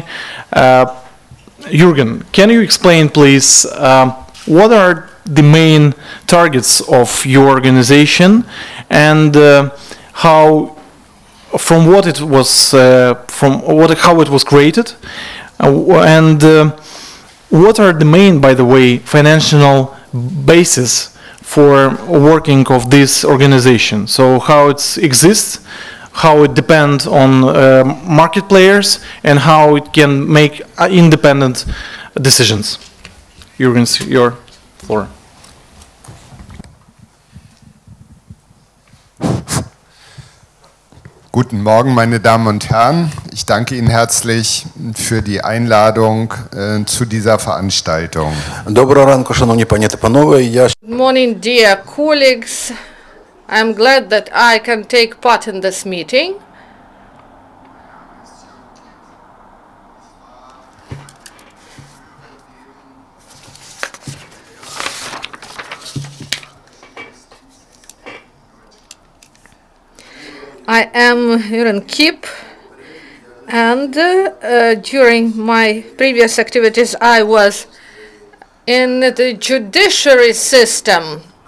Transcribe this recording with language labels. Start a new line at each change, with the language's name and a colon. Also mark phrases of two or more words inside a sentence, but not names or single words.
English: Jürgen, can you explain, please, what are the main targets of your organization, and how it was created, and what are the main, by the way, financial basis for working of this organization? So how it exists, how it depends on market players, and how it can make independent decisions. Jürgen, your floor.
German: Guten Morgen, meine Damen und Herren. Ich danke Ihnen herzlich für die Einladung zu dieser Veranstaltung.
Ukrainian: Доброго ранку, шановні пані та панове.
English: Good morning, dear colleagues. I'm glad that I can take part in this meeting. I am Jürgen Kipp, and during my previous activities I was in the judiciary system.